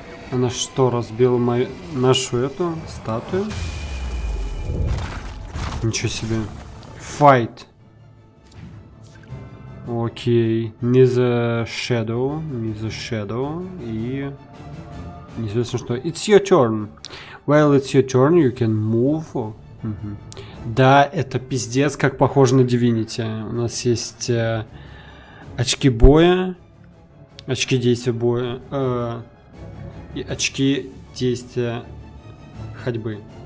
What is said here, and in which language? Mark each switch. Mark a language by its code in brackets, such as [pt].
[ru] Она что, разбила нашу эту статую? Ничего себе. [en] Fight. [ru] Окей. Не за Shadow. И... неизвестно что. [en] It's your turn. Well, it's your turn, you can move. [ru] Да, это пиздец, как похоже на Divinity. У нас есть очки боя, очки действия боя и очки действия ходьбы.